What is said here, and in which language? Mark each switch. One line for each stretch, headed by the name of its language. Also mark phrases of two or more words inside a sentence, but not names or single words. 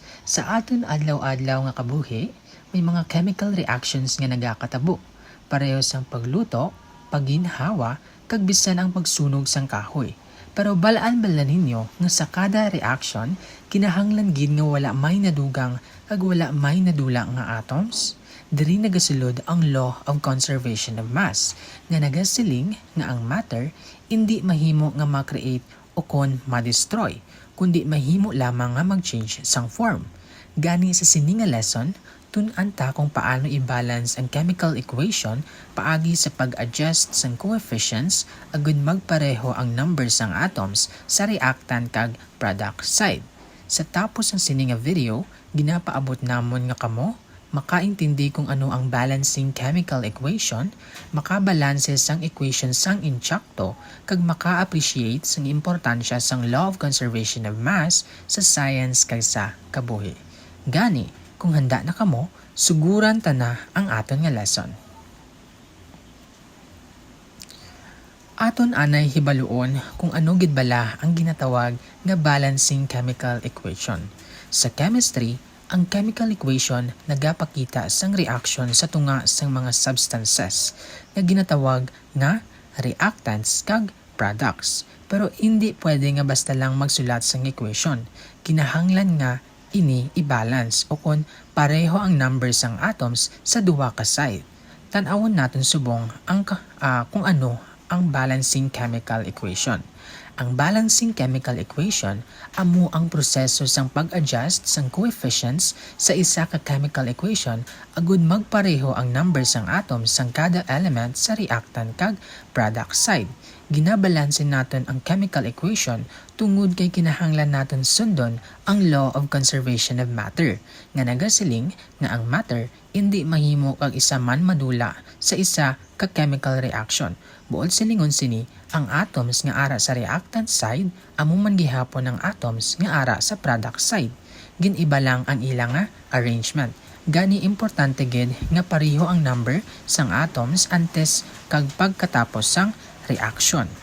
Hiligaynon: Sa aton adlaw-adlaw nga kabuhi, may mga
English: chemical reactions
Hiligaynon: nga nagakatabo. Pareho sang pagluto, pagginhawa, kag bisan ang pagsunog sang kahoy. Pero balaan-bala ninyo nga sa kada reaction, kinahanglan gid nga wala may nadugang kag wala may nadula nga atoms. Diri nagasulod ang
English: law of conservation of mass
Hiligaynon: nga nagasiling nga ang matter hindi mahimo nga ma-create o kon ma-destroy, kundi mahimo lamang nga mag-change sang form. Gani sa sini nga lesson, tun-an ta kung paano i-balance ang
English: chemical equation
Hiligaynon: paagi sa pag-adjust sang coefficients agud magpareho ang numbers sang atoms sa reactant kag
English: product side.
Hiligaynon: Sa tapos ng sini nga video, ginapaabot namon nga kamo makaintindi kung ano ang
English: balancing chemical equation,
Hiligaynon: makabalanse sang equation sang intsakto, kag maka-appreciate sang importansya sang
English: law of conservation of mass
Hiligaynon: sa science kag sa kabuhi. Gani, kung handa na kamo, suguran ta na ang aton nga lesson. Aton anay hibaluon kung ano gid bala ang ginatawag nga balancing chemical equation. Sa chemistry, ang
English: chemical equation
Hiligaynon: nagapakita sang reaction sa tunga sang mga substances nga ginatawag nga reactants kag products. Pero hindi pwede nga basta lang magsulat sang equation. Kinahanglan nga ini i-balance o kung pareho ang numbers ng atoms sa duwa ka side. Tanawon natin subong ang kung ano ang
English: balancing chemical equation.
Hiligaynon: Ang
English: balancing chemical equation
Hiligaynon: amo ang proseso sang pag-adjust sang coefficients sa isa ka
English: chemical equation
Hiligaynon: agud magpareho ang numbers ng atoms sang kada element sa reactant kag
English: product side.
Hiligaynon: Ginabalanse naton ang
English: chemical equation
Hiligaynon: tungod kay kinahanglan naton sundon ang
English: law of conservation of matter
Hiligaynon: nga nagasiling nga ang matter hindi mahimo kag isa man madula sa isa ka
English: chemical reaction.
Hiligaynon: Buod silingon sini ang atoms nga ara sa
English: reactant side
Hiligaynon: amo man gihapon ang atoms nga ara sa
English: product side.
Hiligaynon: Giniba lang ang ilang nga arrangement. Gani importante gid nga pareho ang number sang atoms antes kag pagkatapos sang reaction.